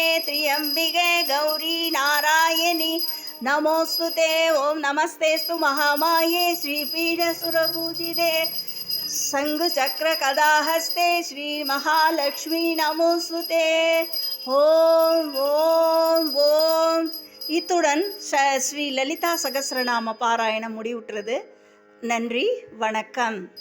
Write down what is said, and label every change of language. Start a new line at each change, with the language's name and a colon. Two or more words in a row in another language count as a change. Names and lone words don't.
Sanskrit: त्र्यंबिके गौरी नारायणी नमोस्तुते ओम नमस्तेस्तु महामाये श्रीपीठ सुरपूजिते शंखचक्र कदाहस्ते श्री महालक्ष्मी नमोस्तुते ओम ओम ओम
Tamil: இத்துடன் ஸ்ரீ லலிதா சகஸ்ரநாம பாராயணம் முடிவுற்றது. நன்றி, வணக்கம்.